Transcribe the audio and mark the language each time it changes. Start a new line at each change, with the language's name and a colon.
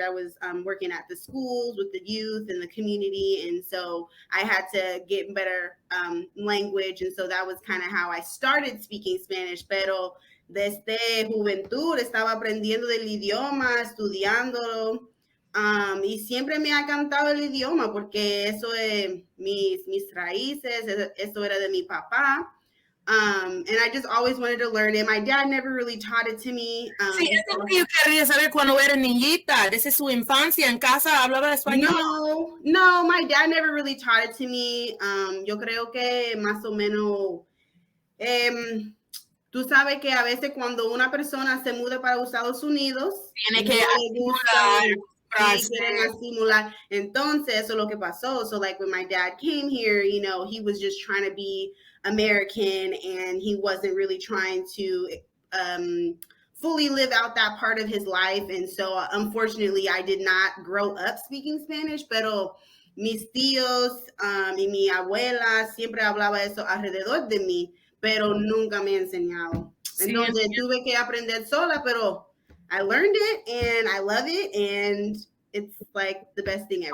English: I was working at the schools with the youth and the community. And so I had to get better language. And so that was kind of how I started speaking Spanish.
Spanish: Pero desde juventud estaba aprendiendo del idioma, estudiándolo. Y siempre me ha encantado el idioma porque eso es mis raíces, eso era de mi papá.
English: And I just always wanted to learn it. My dad never really taught it to me.
Spanish: Sí, eso es lo que yo quería saber cuando era niñita. Desde su infancia en casa hablaba español.
English: No, my dad never really taught it to me.
Spanish: Yo creo que más o menos, tú sabes que a veces cuando una persona se muda para los Estados Unidos, tiene que estimular. Entonces, eso es lo que pasó.
English: So like when my dad came here, he was just trying to be American and he wasn't really trying to fully live out that part of his life. And so unfortunately, I did not grow up speaking Spanish,
Spanish: pero mis tíos y mi abuela siempre hablaba eso alrededor de mí, pero nunca me ha enseñado. Entonces tuve que aprender sola, pero
English: I learned it and I love it and it's like the best thing ever.